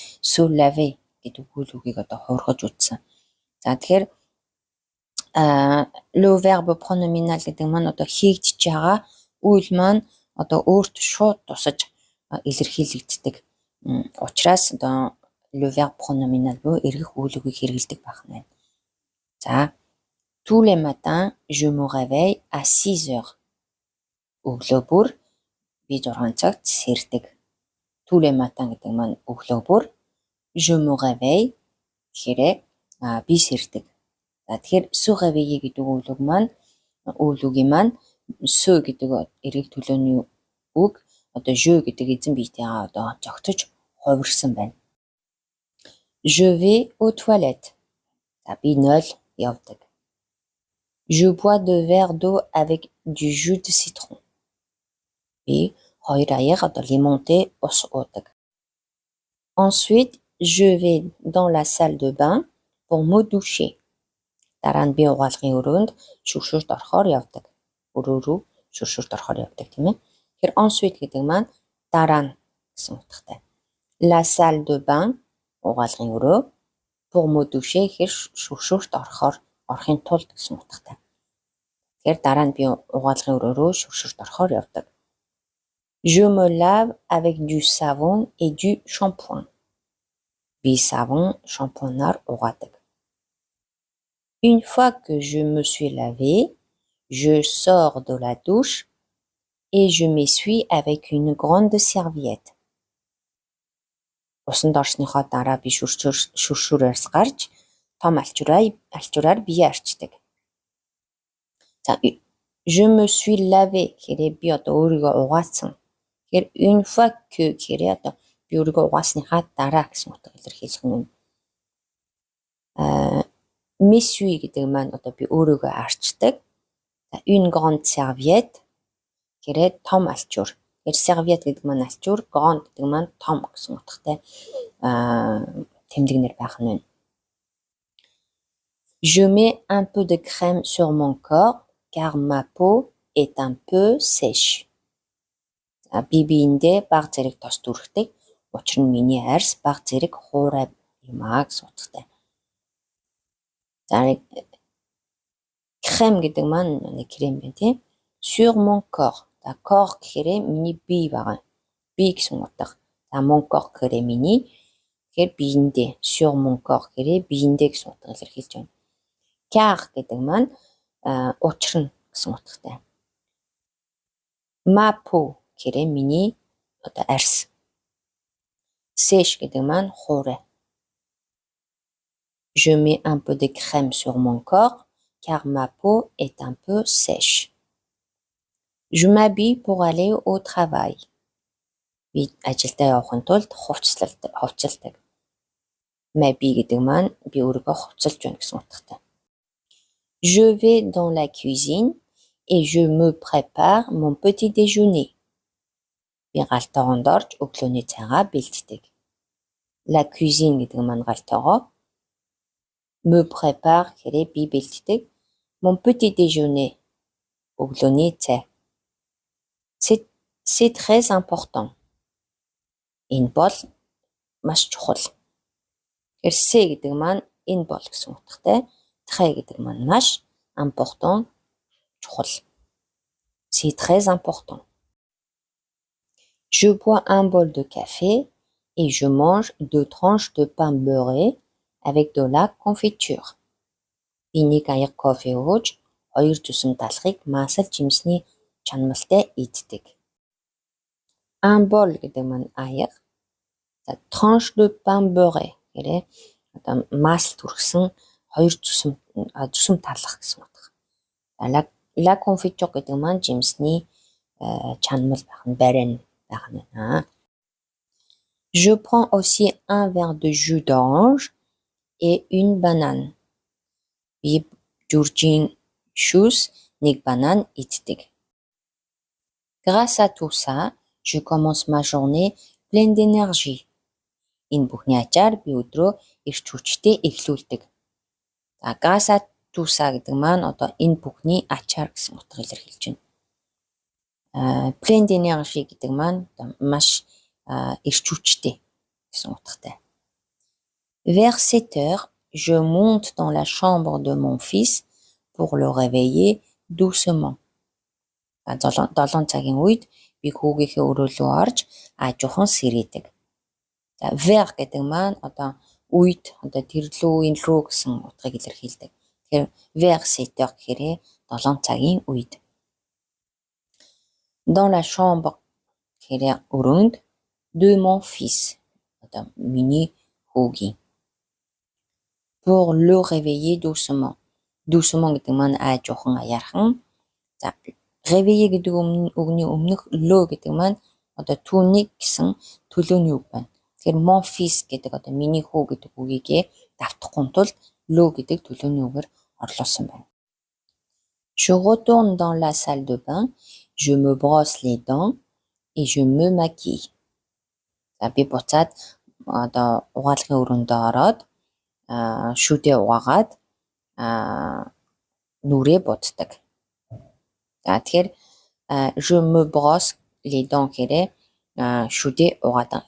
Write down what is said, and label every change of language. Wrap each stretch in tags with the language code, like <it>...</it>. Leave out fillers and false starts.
<fr>Se laver</fr> <mn>гэдэг үйл үгийг одоо хуургаж үзсэн. За тэгэхээр</mn> <fr>le verbe pronominal</fr> <mn>гэдэг маань одоо хийгдэж байгаа үйл маань одоо өөрт шууд тусаж илэрхийлэгддэг. Учираас одоо</mn> <fr>le verbe pronominal</fr> <mn>буюу эргэх үйл үгийг хэрэглэдэг байх нь байна.</mn> <fr>За tous les matins je me réveille à 6 heures.</fr> <mn>Өглөө бүр би 6 цагт сэрдэг.</mn> <fr>Tous les matins</fr> <mn>гэдэг маань өглөө бүр</mn> <fr>je me réveille</fr> <mn>гэхээр би сэрдэг. За тэгэхээр</mn> <fr>se réveiller</fr> <mn>гэдэг үйл үгийн маань se гэдэг эргэх төлөөний үг одоо je гэдэг эзэн биетэйгээ одоо зогтож хувирсан байна.</mn> <fr>Je vais aux toilettes.</fr> <mn>За би 0 явдаг.</mn> <fr>Je bois 2 verres d'eau avec du jus de citron.</fr> <mn>Би 2 аяга одоо лимонтэй ус уудаг.</mn> <fr>Ensuite, je vais dans la salle de bain pour me doucher.</fr> <mn>Дараа нь би угаалгын өрөөнд шүршүрт орохоор явдаг. Өрөө рүү шүршүрт орохоор явдаг тийм ээ. Тэгэхээр ensuite гэдэг маань дараа нь гэсэн утгатай.</mn> <fr>La salle de bain</fr> <mn>угаалгын өрөө</mn> <fr>pour me doucher</fr> <mn>гэхээр шүршүрт орохын тулд гэсэн утгатай. Тэгэхээр дараа нь би угаалгын өрөө рүү шүршүрт орохоор явдаг.</mn> <fr>Je me lave avec du savon et du shampoing.</fr> <mn>Би савн, шампунаар угаадаг.</mn> <fr>Une fois que je me suis lavé, je sors de la douche et je m'essuie avec une grande serviette.</fr> <mn>Усанд орсныхоо дараа би шүршүрээс гарч том алчураар бие арчдаг. За</mn> <fr>je me suis lavé</fr> <mn>гэхээр би одоо өөрийгөө угаасан. Тэгэхээр</mn> <fr>une fois que</fr> <mn>гэхээр одоо би өөрийгөө угаасныхаа дараа гэсэн утга илэрхийлэх нь.</mn> <fr>M'essuie</fr> <mn>гэдэг маань одоо би өөрийгөө арчдаг.</mn> <fr>Une grande serviette</fr> <mn>гэхээр том алчуур. Тэгэхээр serviette гэдэг маань алчуур, grande гэдэг маань том гэсэн утгатай тэмдэгнэр байх нь.</mn> <fr>Je mets un peu de crème sur mon corps car ma peau est un peu sèche.</fr> <mn>Би биендээ бага зэрэг тос түрхдэг. Учир нь миний арьс бага зэрэг хуурай юмаа гэсэн утгатай. За крем гэдэг маань нэг крем байна тийм.</mn> <fr>Sur mon corps.</fr> <mn>За corps гэхээр миний бие байгаа. Би гэсэн утга. За</mn> <fr>mon corps</fr> <mn>гэхээр миний тэгэхээр биендээ.</mn> <fr>Sur mon corps</fr> <mn>гэхээр биендээ гэсэн утга илэрхийлж байна. Car гэдэг маань учир нь гэсэн утгатай.</mn> <fr>Ma peau</fr> <mn>гэхээр миний одоо арьс. Sèche гэдэг маань хуурай.</mn> <fr>Je mets un peu de crème sur mon corps car ma peau est un peu sèche. Je m'habille pour aller au travail.</fr> <mn>Би ажилдаа явахын тулд хувцалдаг.</mn> <fr>M'habille</fr> <mn>гэдэг маань би өөрийгөө хувцалж байна гэсэн утгатай.</mn> <fr>Je vais dans la cuisine et je me prépare mon petit déjeuner.</fr> <mn>Би галтайгоонд орж өглөөний цайгаа бэлддэг.</mn> <fr>La cuisine</fr> <mn>гэдэг маань галтайгоо.</mn> <fr>Me prépare</fr> <mn>гэхээр би бэлддэг.</mn> <fr>Mon petit déjeuner</fr> <mn>өглөөний цай.</mn> <fr>C'est très important.</fr> <mn>Энэ бол маш чухал. Тэгэхээр c'est гэдэг маань энэ бол гэсэн утгатай. Très гэдэг маань маш important чухал.</mn> <fr>C'est très important. Je bois un bol de café et je mange 2 tranches de pain beurré avec de la confiture.</fr> <mn>Би нэг аяга кофе ууж 2 зүсэм талхыг маасал жимсний чанамалтай иддэг.</mn> <fr>Un bol</fr> <mn>гэдэг маань аяга. За</mn> <fr>tranche de pain beurré</fr> <mn>гэрээ одоо маасал түргсэн 2 зүсэм талах гэсэн утга.</mn> <fr>La confiture</fr> <mn>гэдэг маань жимсний чанамал байх нь барин байх нь.</mn> <fr>Je prends aussi un verre de jus d'orange et une banane.</fr> <mn>Би журжийн шүүс нэг банан иддэг.</mn> <fr>Grâce à tout ça, je commence ma journée pleine d'énergie.</fr> <mn>Энэ бүхний ачаар би өдрөө эрч хүчтэй эхлүүлдэг. За</mn> <fr>grâce à tout ça</fr> <mn>гэдэг маань одоо энэ бүхний ачаар гэсэн утга илэрхийлж байна.</mn> <fr>Pleine d'énergie</fr> <mn>гэдэг маань одоо маш эрч хүчтэй гэсэн утгатай.</mn> <fr>Vers 7 heures, je monte dans la chambre de mon fils pour le réveiller doucement.</fr> <mn>7 цагийн үед би хүүгийнхээ өрөөлөө орж аажуухан сэрээдэг. За vers гэдэг маань одоо үед одоо тэрлүү энэ рүү гэсэн утгыг илэрхийлдэг. Тэгэхээр</mn> <fr>vers 7 heures</fr> <mn>гэхээр 7 цагийн үед.</mn> <fr>Dans la chambre</fr> <mn>гэхээр өрөөнд</mn> <fr>de mon fils</fr> <mn>одоо миний хүүгийн.</mn> <fr>Pour le réveiller doucement.</fr> <mn>Doucement гэдэг маань аажуухан аяархан. За réveiller гэдэг үгний өмнөх le гэдэг маань одоо түүнийг гэсэн төлөөний үг байна. Тэгэхээр</mn> <fr>mon fils</fr> <mn>гэдэг одоо миний хүү гэдэг үгийгээ давтахгүй тулд le гэдэг төлөөний үгээр орлуулсан байна.</mn> <fr>Je retourne dans la salle de bain, je me brosse les dents et je me maquille.</fr> <mn>За би буцаад одоо угаалгын өрөөндөө ороод шүдээ угаагаад нүрээ буддаг. За тэгэхээр</mn> <fr>je me brosse les dents</fr> <mn>гэхээр шүдээ угаадаг.</mn>